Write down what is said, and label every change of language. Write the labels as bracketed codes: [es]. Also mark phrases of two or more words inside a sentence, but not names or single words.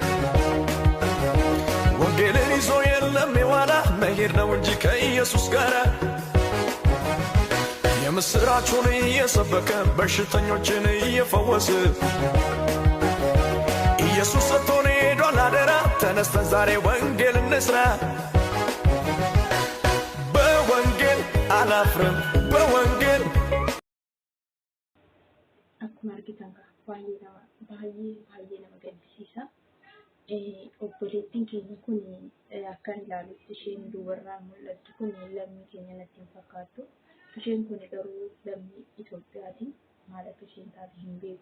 [am] ወንጌልን ይዞ የለም የዋላ መሄድ ነው እንጂ ከኢየሱስ ጋር የምስራቹን እየሰበከ በሽተኞችን እየፈወሰ ኢየሱስ ሰጥቶን ሄዷል አደራ ተነስተን ዛሬ ወንጌል እንስራ በወንጌል አላፍርም በወንጌል [om] akkuma argitan baay'ee nama gaddisiisa. Obboleettiin keenya kun akkan ilaalutti isheen dubarraan mul'attu kun lammii keenya natti hin fakkaattu. Isheen kun garuu lammii Itoophiyaati. Maal akka isheen taate hin beeku.